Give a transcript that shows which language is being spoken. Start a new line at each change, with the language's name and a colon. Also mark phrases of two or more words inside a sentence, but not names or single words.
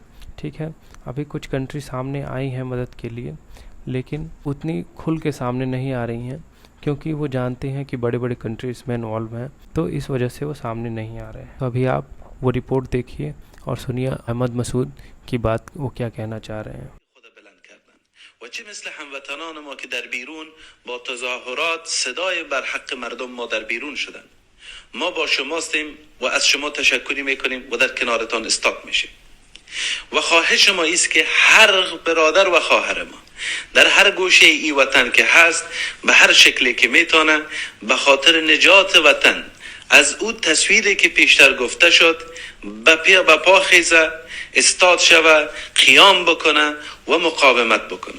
Hindi: ठीक है, अभी कुछ कंट्री सामने आई हैं मदद के लिए, लेकिन उतनी खुल के सामने नहीं आ रही हैं, क्योंकि वो जानते हैं कि बड़े बड़े कंट्री इसमें इन्वॉल्व हैं, तो इस वजह से वो सामने नहीं आ रहे हैं। तो अभी आप वो रिपोर्ट देखिए और सुनिए अहमद मसूद की बात, वो क्या कहना चाह रहे हैं।
Persian: و چه مثل هموطنان ما که در بیرون با تظاهرات صدای بر حق مردم ما در بیرون شدن. ما با شماستیم و از شما تشکری میکنیم و در کنارتان استاد میشیم. و خواهش ما است که هر برادر و خواهر ما در هر گوشه ای وطن که هست به هر شکلی که میتونه به خاطر نجات وطن از او تصویری که پیشتر گفته شد به پا خیزه، استاد شوه، قیام بکنه و مقاومت بکنه.